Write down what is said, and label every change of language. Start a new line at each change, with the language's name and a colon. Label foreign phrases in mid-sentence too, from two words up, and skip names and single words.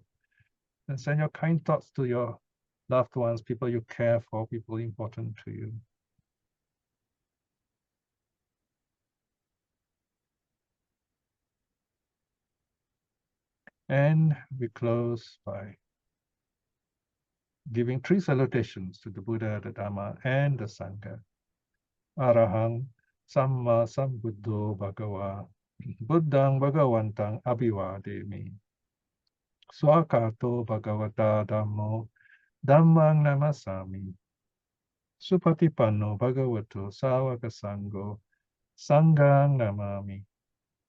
English: And send your kind thoughts to your loved ones, people you care for, people important to you. And we close by giving 3 salutations to the Buddha, the Dhamma, and the Sangha.
Pali: Arahang Samma Sambuddho Bhagava Buddhang Bhagavantang Abhivademi. Swakato Bhagavata Dhammo Dhammang Namasami. Supatipanno Bhagavato Sāvaka Sangho Sanghang Namami.